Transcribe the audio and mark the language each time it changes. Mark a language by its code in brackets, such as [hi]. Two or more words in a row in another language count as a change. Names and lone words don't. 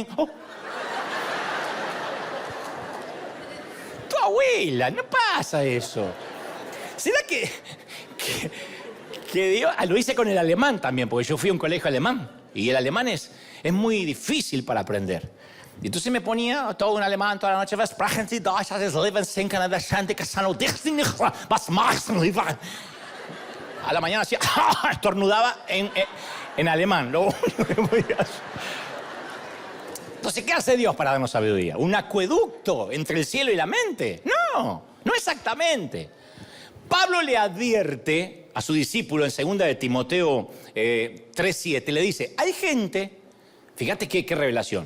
[es] Oh. Tu abuela, no pasa eso. ¿Será que Dios? Lo hice con el alemán también, porque yo fui a un colegio alemán y el alemán es muy difícil para aprender. Y entonces me ponía todo en alemán toda la noche. [de] Sprechen Sie Deutsch, das Leben sinken an der Schande, was machen Sie? [es] A la mañana hacía, estornudaba en alemán. Entonces, ¿qué hace Dios para darnos sabiduría? ¿Un acueducto entre el cielo y la mente? No, no exactamente. Pablo le advierte a su discípulo en 2 de Timoteo 3:7, le dice, hay gente, fíjate qué revelación.